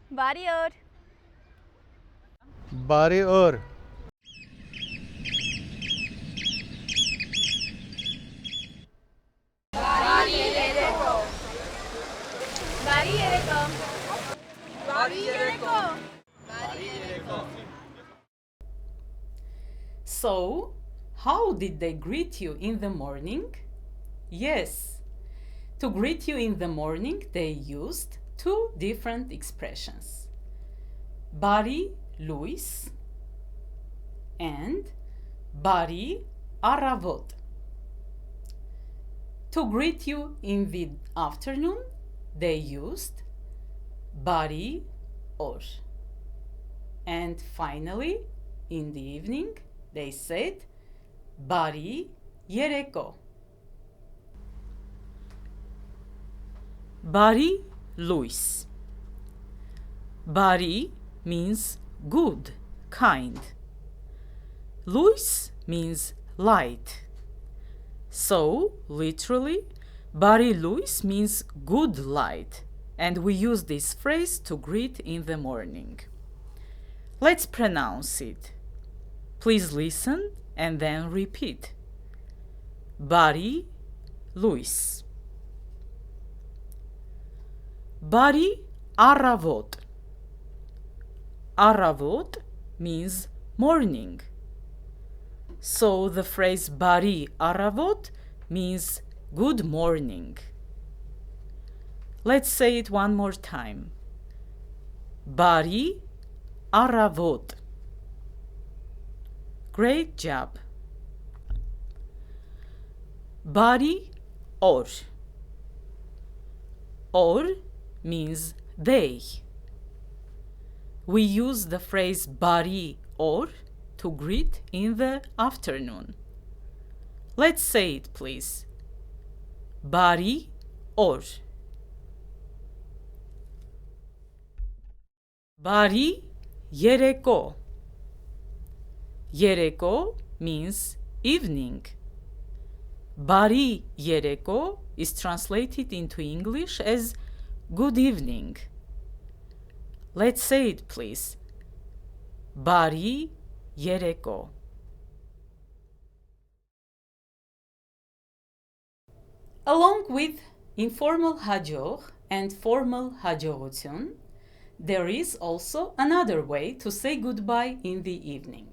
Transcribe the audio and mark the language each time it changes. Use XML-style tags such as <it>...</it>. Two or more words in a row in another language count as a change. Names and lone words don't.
<hy>Բարի օր։ Բարի օր։ Բարի երեկո։ Բարի երեկո։</hy> <en>So, how did they greet you in the morning? Yes, to greet you in the morning, they used two different expressions.</en> <hy>Բարի լույս</hy> <en>and</en> <hy>բարի առավոտ.</hy> <en>To greet you in the afternoon, they used</en> <hy>բարի օր.</hy> <en>And finally, in the evening, they said բարի երեկո.</en> <hy>Բարի լույս.</hy> <en>Բարի means good, kind. Լույս means light. So, literally,</en> <hy>բարի լույս</hy> <en>means good light, and we use this phrase to greet in the morning. Let's pronounce it. Please listen and then repeat.</en> <hy>Բարի լույս. Բարի առավոտ.</hy> <en>Առավոտ means morning. So the phrase</en> <hy>բարի առավոտ</hy> <en>means good morning. Let's say it one more time.</en> <hy>Բարի առավոտ.</hy> <en>Great job.</en> <hy>Բարի օր.</hy> <en>Օր means day. We use the phrase</en> <hy>բարի օր</hy> <en>to greet in the afternoon. Let's say it, please.</en> <hy>Բարի օր. Բարի երեկո.</hy> <en>Երեկո means evening.</en> <hy>Բարի երեկո</hy> <en>is translated into English as good evening. Let's say it, please.</en> <hy>Բարի երեկո.</hy> <en>Along with informal հաջող and formal հաջողություն, there is also another way to say goodbye in the evening.</en>